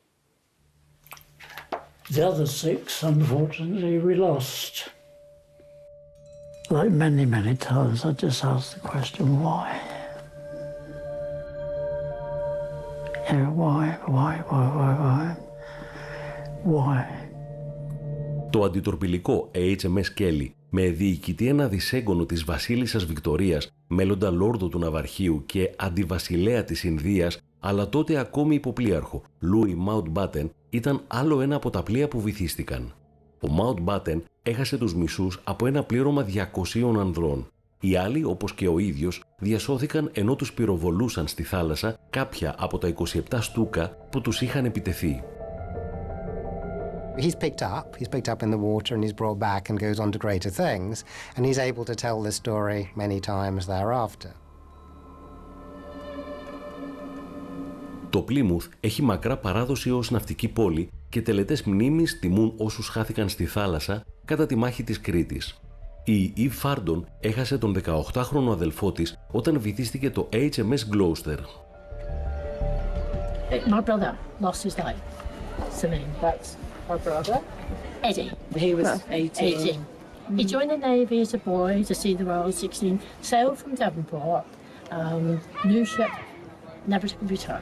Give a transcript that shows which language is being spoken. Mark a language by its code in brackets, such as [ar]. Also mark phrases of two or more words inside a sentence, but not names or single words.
[en] The other 6, unfortunately, we lost. Like many, many times, I just asked the question, why? Yeah, why? [el] Το αντιτορπιλικό HMS Kelly, με διοικητή ένα δισέγγωνο της βασίλισσας Βικτωρίας, μέλλοντα λόρδο του ναυαρχείου και αντιβασιλέα της Ινδίας, αλλά τότε ακόμη υποπλοίαρχο, Louis Mountbatten, ήταν άλλο ένα από τα πλοία που βυθίστηκαν. Ο Mountbatten έχασε τους μισούς από ένα πλήρωμα 200 ανδρών. Οι άλλοι, όπως και ο ίδιος, διασώθηκαν ενώ τους πυροβολούσαν στη θάλασσα κάποια από τα 27 στούκα που τους είχαν επιτεθεί. [en] He's picked up in the water and he's brought back and goes on to greater things, and he's able to tell this story many times thereafter. [el] Το Πλίμουθ έχει μακρά παράδοση ως ναυτική πόλη και τελετές μνήμης τιμούν όσους χάθηκαν στη θάλασσα κατά τη μάχη της Κρήτης. Η Eve Fardon έχασε τον 18χρονο αδελφό της όταν βυθίστηκε το HMS Gloucester. [en] My brother lost his life. Celine, that's my brother. Eddie. He was 18. He joined the Navy as a boy to see the Royal 16, sailed from Devonport, new ship, never to return.